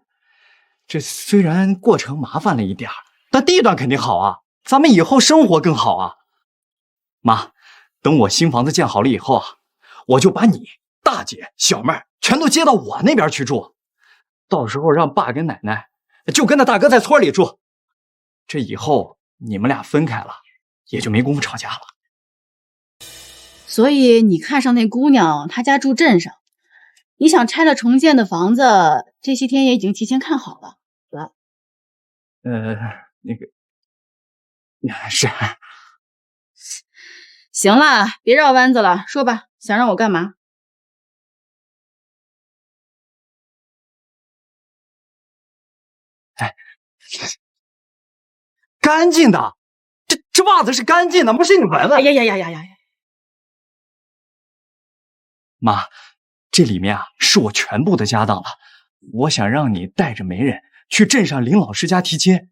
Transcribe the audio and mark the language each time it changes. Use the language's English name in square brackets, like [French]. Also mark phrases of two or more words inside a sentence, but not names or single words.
[Chinese] 這雖然過程麻煩了一點，但地段肯定好啊，咱們以後生活更好啊。媽，等我新房子建好了以後啊，我就把你、大姐、小妹全都接到我那邊去住。到時候讓爸跟奶奶就跟那大哥在村裡住。這以後你們倆分開了，也就沒工夫吵架了。所以你看上那姑娘，她家住鎮上，你想拆了重建的房子，這些天也已經提前看好了，對吧？那個是。行了，別繞彎子了，說吧，想讓我幹嘛？哎，乾淨的，這襪子是乾淨的，不是你聞聞？哎呀！媽，這裡面啊是我全部的家當了，我想讓你帶着媒人去鎮上林老師家提親。